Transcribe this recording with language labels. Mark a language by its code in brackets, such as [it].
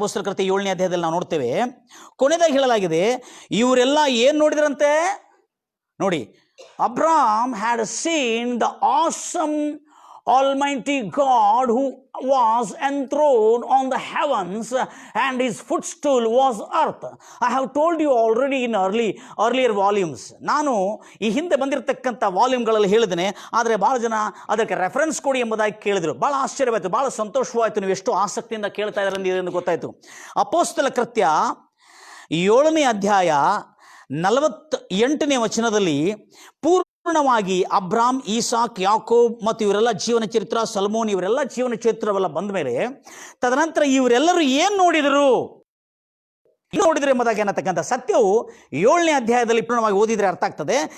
[kn] ಅಪೊಸ್ತಲ ಕೃತ್ಯ 7ನೇ ಅಧ್ಯಾಯದಲ್ಲಿ ನಾವು ನೋಡ್ತೇವೆ, ಕೊನೆಯದಾಗಿ ಹೇಳಲಾಗಿದೆ, ಇವರೆಲ್ಲ ಏನು ನೋಡಿದ್ರಂತೆ ನೋಡಿ. [en] Abram had seen the awesome Almighty God who was enthroned on the heavens and his footstool was earth. I have told you already in earlier volumes. [kn] ನಾನು ಈ ಹಿಂದೆ ಬಂದಿರತಕ್ಕಂಥ ವಾಲ್ಯೂಮ್ಗಳಲ್ಲಿ ಹೇಳಿದ್ದೇನೆ. ಆದರೆ ಭಾಳ ಜನ ಅದಕ್ಕೆ ರೆಫರೆನ್ಸ್ ಕೊಡಿ ಎಂಬುದಾಗಿ ಕೇಳಿದರು. ಭಾಳ ಆಶ್ಚರ್ಯವಾಯಿತು, ಭಾಳ ಸಂತೋಷವಾಯಿತು. ನೀವು ಎಷ್ಟು ಆಸಕ್ತಿಯಿಂದ ಕೇಳ್ತಾ ಇದ್ದಾರೆ ಎಂದು ಗೊತ್ತಾಯಿತು. ಅಪೊಸ್ತಲ ಕೃತ್ಯ 7ನೇ ಅಧ್ಯಾಯ 48ನೇ ವಚನದಲ್ಲಿ ಪೂರ್ಣವಾಗಿ ಅಬ್ರಾಮ್, ಈಸಾಕ್, ಯಾಕೋಬ್ ಮತ್ತು ಇವರೆಲ್ಲ ಜೀವನ ಚರಿತ್ರ, ಸಲ್ಮೋನ್ ಇವರೆಲ್ಲ ಜೀವನ ಚರಿತ್ರವೆಲ್ಲ ಬಂದ ಮೇಲೆ ತದನಂತರ ಇವರೆಲ್ಲರೂ ಏನು ನೋಡಿದರು ಎಂಬುದಾಗಿ ಅನ್ನತಕ್ಕಂಥ ಸತ್ಯವು 7ನೇ ಅಧ್ಯಾಯದಲ್ಲಿ ಪೂರ್ಣವಾಗಿ ಓದಿದರೆ ಅರ್ಥ ಆಗ್ತದೆ.